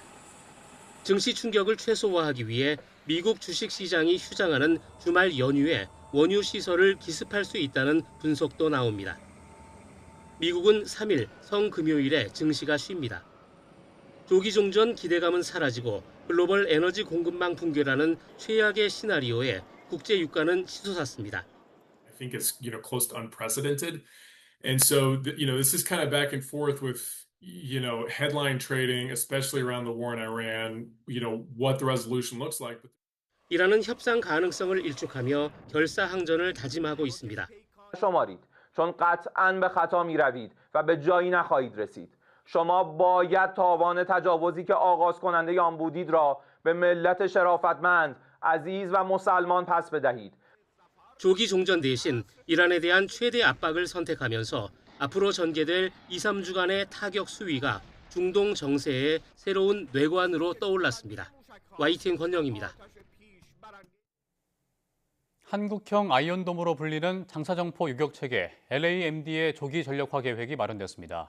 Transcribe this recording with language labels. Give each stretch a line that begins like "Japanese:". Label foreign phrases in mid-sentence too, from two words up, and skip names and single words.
Korean: 증시 충격을 최소화하기 위해 미국 주식시장이 휴장하는 주말 연휴에 원유 시설을 기습할 수 있다는 분석도 나옵니다. 미국은 3일 성금요일에 증시가 쉽니다. 조기 종전 기대감은 사라지고 글로벌 에너지 공급망 붕괴라는 최악의 시나리오에 국제 유가는 치솟았습니다.
English: I think it's close to unprecedented, and so this is kind of back and forth with headline trading, especially around the war in Iran. What the resolution looks like.
Korean: 이란은 협상 가능성을 일축하며 결사항전을 다짐하고 있습니다.
Persian: چون قطعاً به خطا می‌روید و به جایی نخواهید رسید. شما باید تاوان تجاوزی که آغاز کننده آن بودید را به ملت شرافتمند، عزیز و مسلمان پس بدهید.
Korean: 조기 종전 대신 이란에 대한 최대 압박을 선택하면서 앞으로 전개될 2-3주간의 타격 수위가 중동 정세의 새로운 뇌관으로 떠올랐습니다. YTN 권영입니다. 한국형 아이언돔으로 불리는 장사정포 유격체계 LAMD의 조기 전력화 계획이 마련됐습니다.